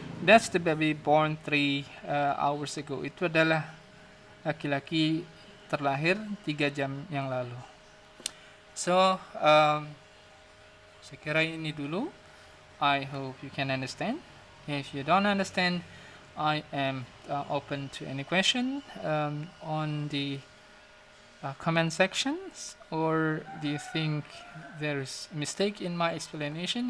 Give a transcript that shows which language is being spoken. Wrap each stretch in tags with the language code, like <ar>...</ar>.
<en>That's the baby born 3 hours ago.</en> <id>Itu adalah laki-laki terlahir 3 jam yang lalu. So, saya kira ini dulu.</id> <en>I hope you can understand. If you don't understand, I am open to any question on the comment sections, or do you think there's a mistake in my explanation?</en>